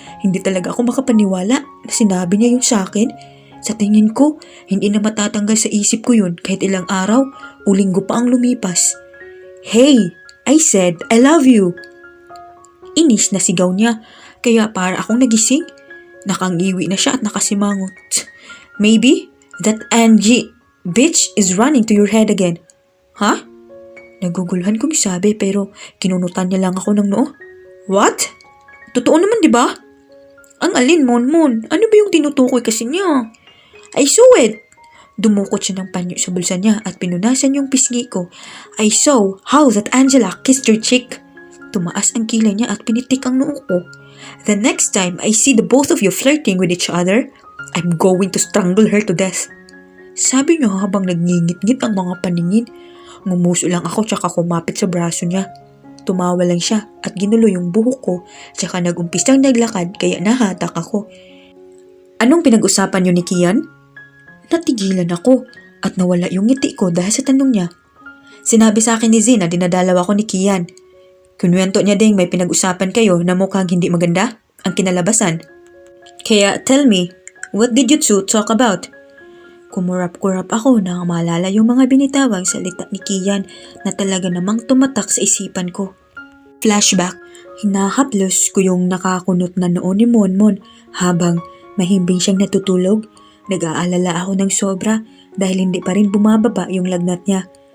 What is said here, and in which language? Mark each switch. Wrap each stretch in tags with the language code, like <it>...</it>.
<tl>Hindi talaga ako makapaniwala na sinabi niya yun sa akin. Sa tingin ko, hindi na matatanggal sa isip ko yun kahit ilang araw o linggo pa ang lumipas. Hey!</tl> <en>I said, I love you!</en> <tl>Inis na sigaw niya, kaya para akong nagising. Nakangiwi na siya at nakasimangot.</tl> <en>Maybe that Angie bitch is running to your head again.</en> <tl>Ha? Naguguluhan kong sabi pero kinunutan niya lang ako ng noo.</tl> <en>What?</en> <tl>Totoo naman, di ba? Ang alin, Monmon? Ano ba yung tinutukoy kasi niya?</tl> <en>I saw it!</en> <tl>Dumukot siya ng panyo sa bulsa niya at pinunasan yung pisngi ko.</tl> <en>I saw how that Angela kissed your cheek.</en> <tl>Tumaas ang kilay niya at pinitik ang noo ko.</tl> <en>The next time I see the both of you flirting with each other, I'm going to strangle her to death.</en> <tl>Sabi niya habang nagngingit-ngit ang mga paningin. Ngumuso lang ako tsaka kumapit sa braso niya. Tumawa lang siya at ginulo yung buhok ko tsaka nagumpisang naglakad kaya nahatak ako. Anong pinag-usapan niyo ni Kian? Natigilan ako at nawala yung ngiti ko dahil sa tanong niya. Sinabi sa akin ni Zee na dinadalaw ako ni Kian. Kunwento niya ding may pinag-usapan kayo na mukhang hindi maganda ang kinalabasan. Kaya</tl> <en>tell me, what did you two talk about?</en> <tl>Kumurap-kurap ako nang maalala yung mga binitawang salita ni Kian na talaga namang tumatak sa isipan ko. Flashback, hinahaplos ko yung nakakunot na noo ni Monmon habang mahimbing siyang natutulog. Nag-aalala ako ng sobra dahil hindi pa rin bumababa yung lagnat niya.</tl>